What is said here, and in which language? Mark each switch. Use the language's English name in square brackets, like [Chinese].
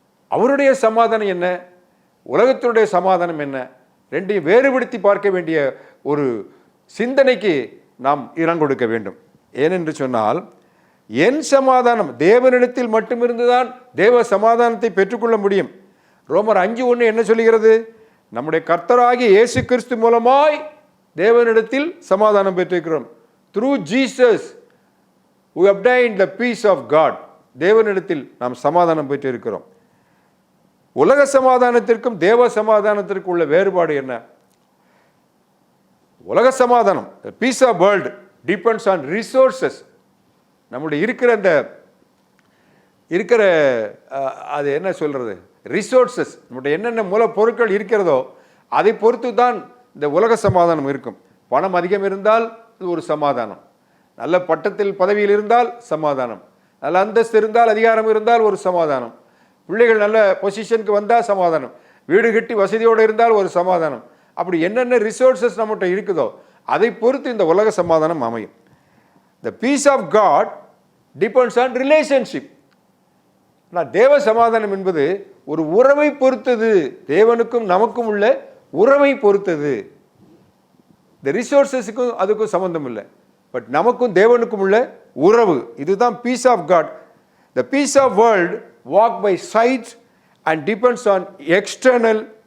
[Tamil] அவருடைய சமாதானம் என்ன, உலகத்தினுடைய சமாதானம் என்ன, ரெண்டையும் வேறுபடுத்தி பார்க்க வேண்டிய ஒரு சிந்தனைக்கு நாம் இடம் கொடுக்க வேண்டும். ஏனென்று சொன்னால், என் சமாதானம் தேவனிடத்தில் மட்டுமிருந்துதான் தேவ சமாதானத்தை பெற்றுக்கொள்ள முடியும். ரோமர் 5:1 என்ன சொல்லுகிறது? நம்முடைய கர்த்தராகிய இயேசு கிறிஸ்து மூலமாய் தேவனிடத்தில் சமாதானம் பெற்றிருக்கிறோம். [English] Through Jesus we obtained the peace of God. [Tamil] தேவனிடத்தில் நாம் சமாதானம் பெற்றிருக்கிறோம். உலக சமாதானத்திற்கும் தேவ சமாதானத்திற்கும் உள்ள வேறுபாடு என்ன? உலக சமாதானம், [English] Peace of world depends on resources. [Tamil] நம்முடைய இருக்கிற அது என்ன சொல்றது, ரிசோர்சஸ், நம்முடைய என்னென்ன மூலப்பொருட்கள் இருக்கிறதோ அதை பொறுத்து தான் இந்த உலக சமாதானம் இருக்கும். பணம் அதிகம் இருந்தால் இது ஒரு சமாதானம், நல்ல பட்டத்தில் பதவியில் இருந்தால் சமாதானம், நல்ல அந்தஸ்து இருந்தால் அதிகாரம் இருந்தால் ஒரு சமாதானம், பிள்ளைகள் நல்ல பொசிஷனுக்கு வந்தால் சமாதானம், வீடு கட்டி வசதியோடு இருந்தால் ஒரு சமாதானம். அப்படி என்னென்ன ரிசோர்சஸ் நம்மகிட்ட இருக்குதோ அதை பொறுத்து இந்த உலக சமாதானம் அமையும். [English] The peace of God depends on relationship. [Tamil] தேவ சமாதானம் என்பது ஒரு உறவை பொறுத்தது, தேவனுக்கும் நமக்கும் உள்ள உறவை பொறுத்தது. இந்த ரிசோர்சஸுக்கும் அதுக்கும் சம்பந்தம் இல்லை, பட் நமக்கும் தேவனுக்கும் உள்ள உறவு, இதுதான் [English] Peace of God. The peace of world walk by side and depends on external.